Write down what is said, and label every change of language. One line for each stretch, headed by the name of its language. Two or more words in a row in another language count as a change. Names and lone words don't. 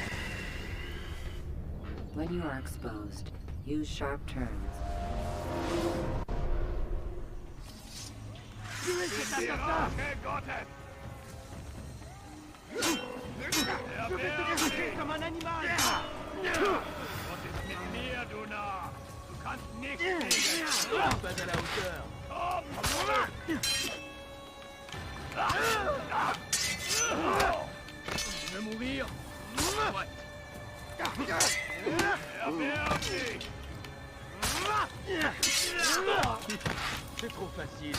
English: When you are exposed, use sharp turns.
French: Je vais te détruire comme un animal.
German: Was ist mit mir, du Narr? Du kannst nicht siegen.
French: Pas à la hauteur. Tu veux mourir? Ouais. C'est trop facile.